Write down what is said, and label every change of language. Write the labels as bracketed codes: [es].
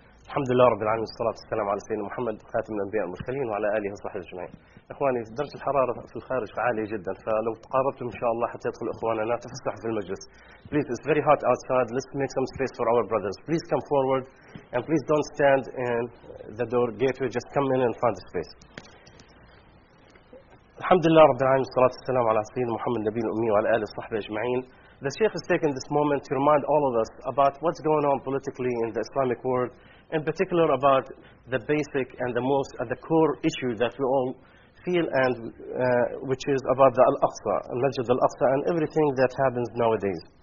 [ar] الحمد لله رب العالمين، والصلاة والسلام على سيدنا محمد خاتم الأنبياء المرسلين وعلى آله وصحبه أجمعين. إخواني، درجة الحرارة في الخارج عالية جدا، فلو تقاربتم إن شاء الله حتى يدخل إخواننا تفسح في المجلس. [en] Please, it's very hot outside. Let's make some space for our brothers. Please come forward and please don't stand in the door gateway. Just come in and find the space. [ar] الحمد لله رب العالمين، والصلاة والسلام على سيدنا محمد النبي الأمي وعلى آله وصحبه أجمعين. [en] The Sheikh is taking this moment to remind all of us about what's going on politically in the Islamic world, in particular about the basic and the most at the core issue that we all feel, and which is about the Al-Aqsa, Masjid Al-Aqsa, and everything that happens nowadays.